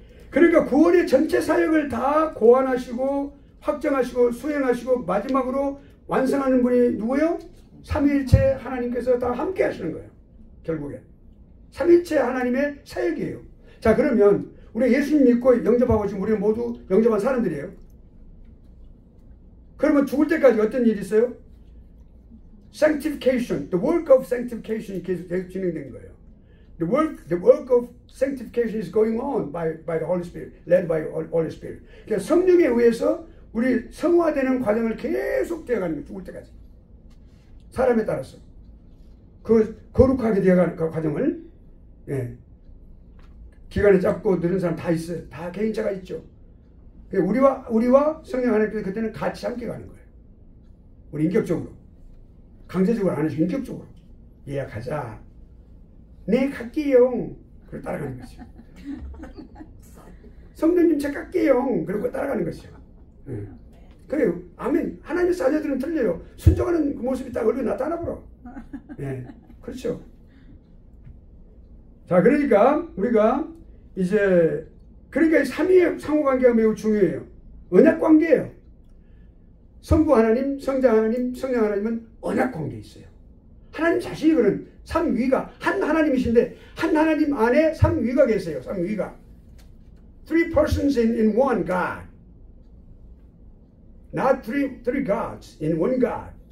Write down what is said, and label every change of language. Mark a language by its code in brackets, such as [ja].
[ko] 그러니까 구원의 전체 사역을 다 고안하시고 확정하시고 수행하시고 마지막으로 완성하는 분이 누구예요? 삼위일체 하나님께서 다 함께 하시는 거예요. 결국에. 삼위일체 하나님의 사역이에요. 자, 그러면 우리 예수님 믿고 영접하고 지금 우리는 모두 영접한 사람들이에요. 그러면 죽을 때까지 어떤 일이 있어요? [en] Sanctification, the work of sanctification이 [ko] 계속 진행된 거예요. [en] The work of sanctification is going on by the Holy Spirit, led by the Holy Spirit. [ko] 그러니까 성령에 의해서 우리 성화되는 과정을 계속 되어가는 거예요. 죽을 때까지. 사람에 따라서. 그 거룩하게 되어가는 그 과정을, 예. 기간이 짧고 늦은 사람 다 있어요. 다 개인차가 있죠. 우리와 성령 하나님께서 그때는 같이 함께 가는 거예요. 우리 인격적으로. 강제적으로 안 해서 인격적으로. 예약하자. 네, 갈게요. 그리고 따라가는 거죠. 성령님 제 갈게요. 그리고 따라가는 거죠. 그래요. 아멘. 하나님의 자녀들은 틀려요. 순종하는 그 모습이 딱 얼굴에 나타나버려. 예. 그렇죠. 자, 그러니까 우리가 이제 그러니까 삼위의 상호관계가 매우 중요해요. 언약관계예요. 성부 하나님, 성자 하나님, 성령 하나님은 언약관계에 있어요. 하나님 자신이 그런 삼위가 한 하나님이신데 한 하나님 안에 삼위가 계세요. 삼위가. [en] Three persons in one God. Not three gods in one God.